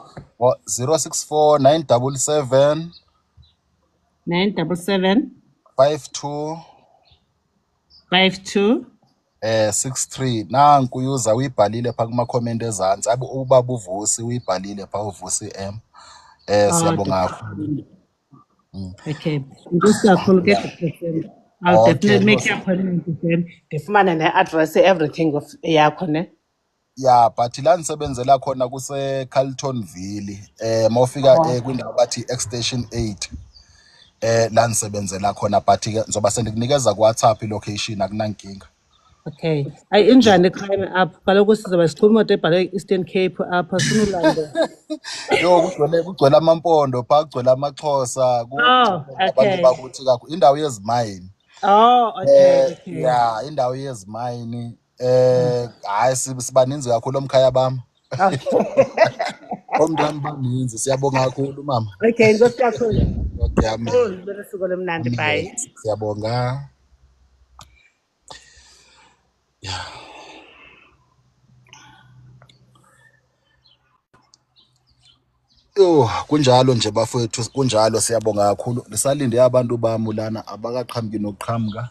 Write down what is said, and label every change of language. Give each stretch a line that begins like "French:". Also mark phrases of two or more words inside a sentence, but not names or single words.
Xhosa: 064 977 977 52 52 63. Nanku user uyibhalile pha kuma comment ezantsi. Abe ubaba uvusi uyibhalile pha uvusi M. Siyabonga kakhulu. Okay.
English: I'll definitely make an appointment with them.
Xhosa: Ndifumane ne-
English: address everything of
Xhosa: yakho ne. Yeah, but la nisebenzela khona kuse Carltonville. Mawufika kwindawo bathi extension 8. La nisebenzela khona but ke nzoba sendikunikeza ku WhatsApp ilocation akunankinga. Okay. Injani crime apha? Kaloku sizobe sichuma imoto ebhale Eastern Cape apha sinulande. Yo kugcwele amampondo pha kugcwele amaXhosa abantu bakuthi kakhulu indawo yezimayini.
English: Oh, okay.
Xhosa: Yeah, indawo yezimayini. Hayi sibaninzi kakhulu omkhaya bam. Omntwana baninzi siyabonga kakhulu mama. Okay, inkosi kakhulu.
English: Okay, amen.
Xhosa: Libele suku lemnandi,
English: bye.
Xhosa: Siyabonga. Yeah. Kunjalo nje bafowethu kunjalo siyabonga kakhulu. Lisalinde abantu bami lana abakaqhamuki nokuqhamuka.